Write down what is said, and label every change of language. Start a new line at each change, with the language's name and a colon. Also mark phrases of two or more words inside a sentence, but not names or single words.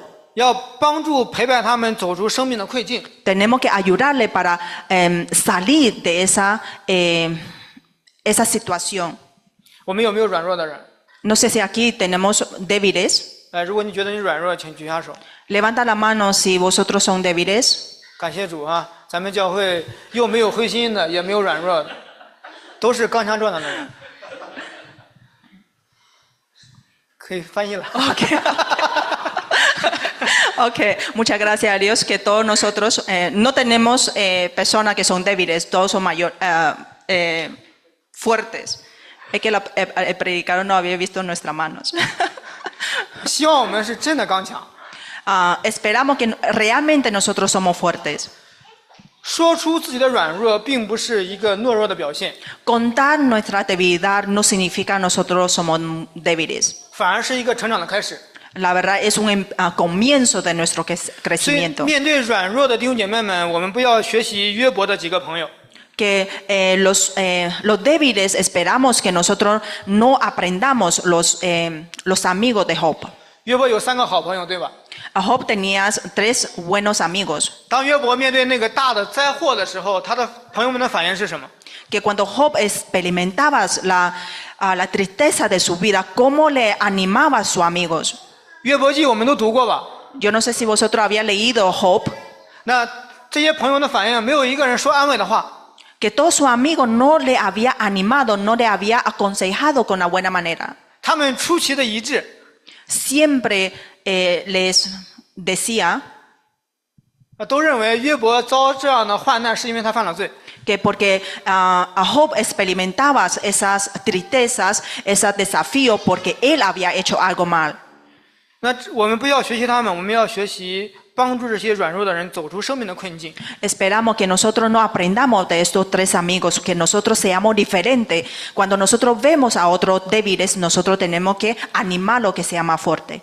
Chinese: 要帮助陪伴他们走出生命的困境。
Spanish: Tenemos que ayudarle para salir de esa situación.
Chinese: 我们有没有软弱的人？
Spanish: No sé si aquí tenemos débiles.
Chinese: 如果你觉得你软弱，请举下手。
Spanish: Levanta la mano si vosotros son débiles.
Chinese: 感谢主啊！咱们教会又没有灰心的，也没有软弱的，都是刚强壮胆的人。可以翻译了。
Spanish: Okay, muchas gracias a Dios que todos nosotros no tenemos personas que son débiles, todos son fuertes. Es que el predicador no había visto nuestras manos.
Chinese: 希望我们是真的刚强。
Spanish: Esperamos que realmente nosotros somos fuertes.
Chinese: 说出自己的软弱，并不是一个懦弱的表现，
Spanish: Contar nuestra debilidad no significa nosotros somos débiles.
Chinese: 反而是一个成长的开始。
Spanish: La verdad es un comienzo de nuestro
Chinese: 所以，
Spanish: crecimiento.
Chinese: 面对软弱的弟兄姐妹们，我们不要学习约伯的几个朋友。
Spanish: Que los débiles esperamos que nosotros no aprendamos los amigos de Job.
Chinese: 约伯有3个好朋友，对吧？
Spanish: Job tenía 3 buenos amigos.
Chinese: 当约伯面对那个大的灾祸的时候，他的朋友们的反应是什么？
Spanish: Que cuando Job experimentaba la tristeza de su vida, cómo le animaba a sus amigos.
Chinese: 约伯记我们都读过吧？
Spanish: Yo no sé si vosotros habéis leído Job,
Chinese: 那这些朋友的反应，没有一个人说安慰的话，
Spanish: que todos sus amigos no le había animado, no le había aconsejado con una buena manera.
Chinese: 他们出奇的一致，
Spanish: Siempre les decía
Chinese: 都认为约伯遭这样的患难是因为他犯了罪。
Spanish: que porque a Job experimentaba esas tristezas, esos desafíos, porque él había hecho algo mal.
Chinese: 那我们不要学习他们，我们要学习帮助这些软弱的人走出生命的困境。
Spanish: Esperamos que nosotros no aprendamos de estos 3 amigos, que nosotros seamos diferentes. Cuando nosotros vemos a otros débiles, nosotros tenemos que animarlo que sea más fuerte.